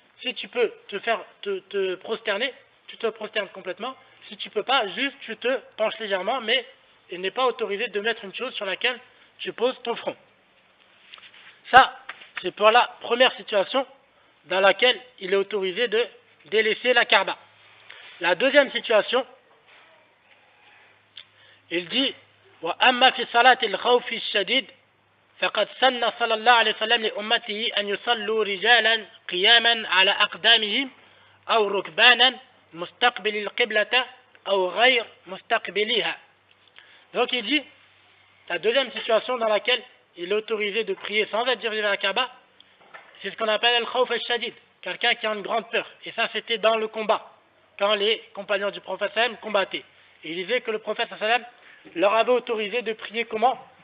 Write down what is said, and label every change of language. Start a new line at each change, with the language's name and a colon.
French: Si tu peux te prosterner, tu te prosternes complètement, si tu peux pas, juste tu te penches légèrement, mais il n'est pas autorisé de mettre une chose sur laquelle tu poses ton front. Ça, c'est pour la première situation dans laquelle il est autorisé de délaisser la Kaaba. La deuxième situation, il dit
Arabic: وَأَمَّا فِي صَلَاةِ الْخَوْفِ الشَّدِيدِ فقد سن صلى الله عليه وسلم لأمته أن يصلوا رجالا قياما على أقدامهم أو ركبانا مستقبل القبلة أو غير مستقبليها.
French: Donc il dit, la deuxième situation dans laquelle il est autorisé de prier sans être dirigé vers la Kaaba, c'est ce qu'on appelle al-khawf al-shadid, quelqu'un qui a une grande peur. Et ça c'était dans le combat, quand les compagnons du prophète sallam combattaient. Et il disait que le prophète sallam leur avait autorisé de prier comment?